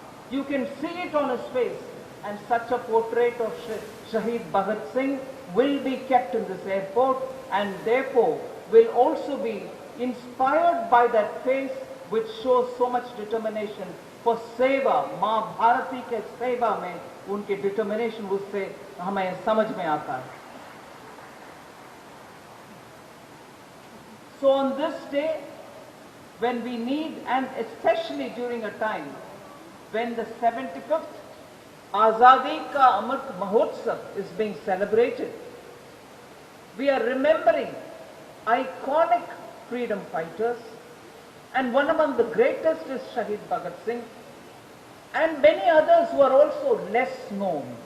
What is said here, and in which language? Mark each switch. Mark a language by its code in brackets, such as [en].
[en] You can see it on his face, and such a portrait of Shaheed Bhagat Singh will be kept in this airport, and therefore will also be inspired by that face which shows so much determination for seva. [hi] माँ भारती के सेवा में उनके determination उससे हमें समझ में आता है. [en] So on this day, when we need, and especially during a time when the 75th Azadi Ka Amrit Mahotsav is being celebrated, we are remembering iconic freedom fighters, and one among the greatest is Shaheed Bhagat Singh, and many others who are also less known.